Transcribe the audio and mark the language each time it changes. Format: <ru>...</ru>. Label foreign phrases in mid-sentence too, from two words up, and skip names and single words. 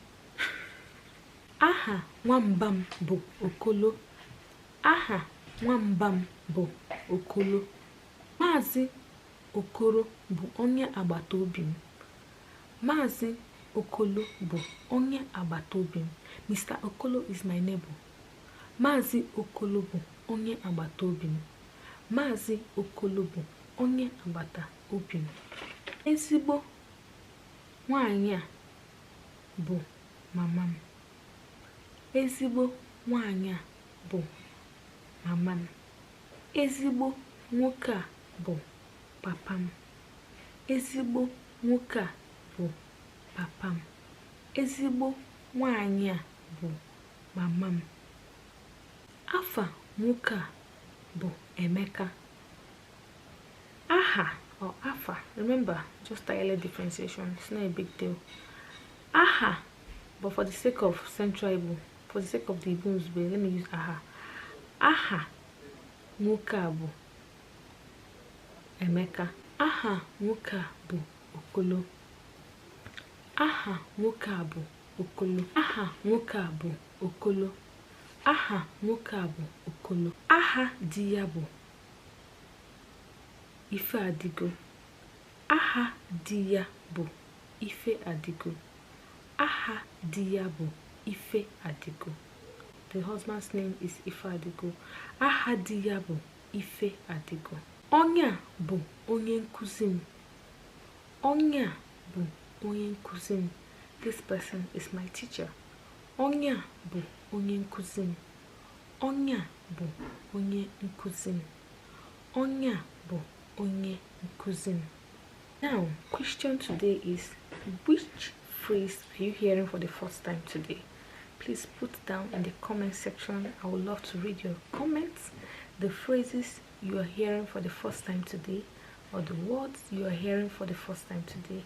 <ig>Aha nwamba m bụ Okolo. Aha nwamba m bụ Okolo. Maazị Okoro bụ onye agbata obi m. Maazị Okolo bụ onye agbata obi m.</ig> <en>Mr. Okolo is my neighbor.</en> <ig>Maazị Okolo bụ onye agbata obi m. Maazị Okolo bụ onye agbata obi m. Ezigbo nwanyị a bụ mama m. Ezigbo nwanyị a bụ mama m. Ezigbo nwoke a bụ papa m. Ezigbo nwoke a bụ papa m. Ezigbo nwanyị a bụ mama m. Afa nwoke a bụ Emeka.</ig> <en>Aha or afa, remember, just dialect differentiation, it's not a big deal. Aha, but for the sake of Central Igbo, for the sake of the Igbos, let me use aha.</en> <ig>Aha nwoke a bụ Emeka. Aha nwoke a bụ Okolo. Aha nwoke a bụ Okolo. Aha nwoke a bụ Okolo. Aha nwoke a bụ Okolo. Aha di ya bụ Ife Adigo. Aha di ya bụ Ife Adigo. Aha di ya bụ Ife Adigo.</ig> <en>The husband's name is Ife Adigo.</en> <ig>Aha di ya bụ Ife Adigo. Onye a bụ onye nkuzi m. Onye a bụ onye nkuzi m.</ig> <en>This person is my teacher.</en> <ig>Onye a bụ onye nkuzi m. Onye a bụ onye nkuzi m. Onye a bụ onye nkuzi m.</ig> <en>Now, question today is, which phrase are you hearing for the first time today? Please put down in the comment section. I would love to read your comments, the phrases you are hearing for the first time today, or the words you are hearing for the first time today.</en>